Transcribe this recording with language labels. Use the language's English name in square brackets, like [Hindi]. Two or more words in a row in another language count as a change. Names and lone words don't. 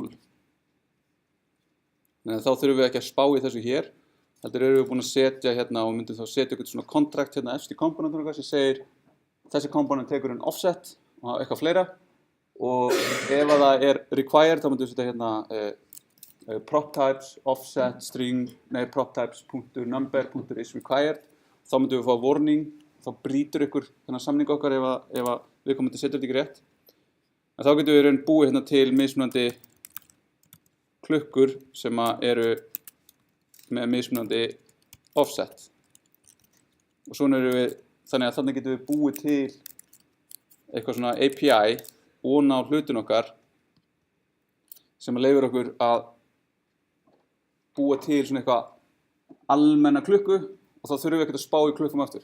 [Icelandic] Þannig að þá þurfum við ekki að spá í þessu hér, heldur erum við búin að setja hérna og myndum þá setja eitthvað svona kontrakt hérna efst í komponentunum okkar sem segir þessi komponent tekur offset og eitthvað fleira. Og ef að það required, þá myndum við setja hérna [English] prop types, offset, string, prop types, .number, .is required, [Icelandic] þá myndum við fá warning, þá brýtur ykkur þennan samning okkar ef að viðkomandi setur þetta ekki rétt. En þá getum við raun búið hérna til mismunandi klukkur sem eru með mismunandi offset. Og svona erum við, þannig að þannig getum við búið til eitthvað svona API ofan á hlutin okkar sem leyfir okkur að búa til svona eitthvað almenna klukku og þá þurfum við ekkert að spá í klukkum aftur.